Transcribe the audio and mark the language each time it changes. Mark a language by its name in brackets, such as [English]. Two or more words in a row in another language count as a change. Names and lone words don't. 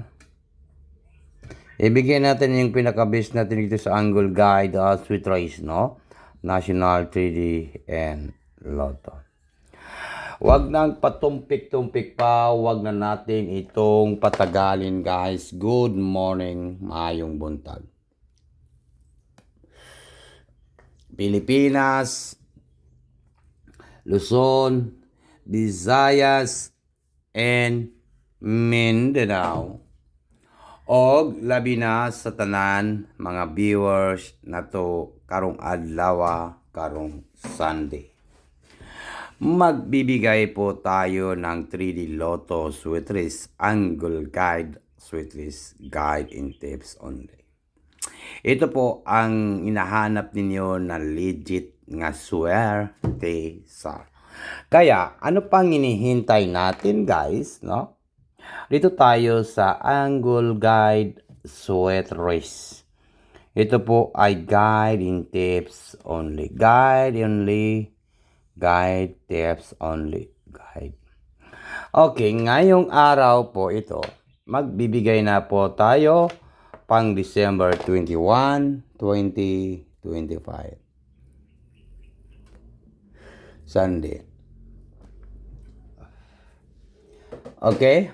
[Filipino] Ibigay natin yung pinaka-base natin dito sa Angle Guide, Sweet Rice, no? [English] National 3D and Lotto. [Filipino] Wag nang patumpik-tumpik pa, wag na natin itong patagalin guys. [English] Good morning, [Cebuano] maayong buntag. Pilipinas, Luzon, Visayas, and Mindanao. Og labi na sa tanan mga viewers na to karong adlaw, karong Sunday. [Filipino] Magbibigay po tayo ng 3D Lotto Sweet Race Angle Guide Sweet Race [English] Guide and Tips only. [Filipino] Ito po ang hinahanap ninyo na legit nga swerte sa. Kaya ano pang hinihintay natin guys, no? Dito tayo sa Angle Guide Sweet Race. Ito po ay [English] guide and tips only. Guide only. Guide, tips only, guide. [Filipino] Okay, ngayong araw po ito, magbibigay na po tayo pang December 21, 2025. Sunday. Okay?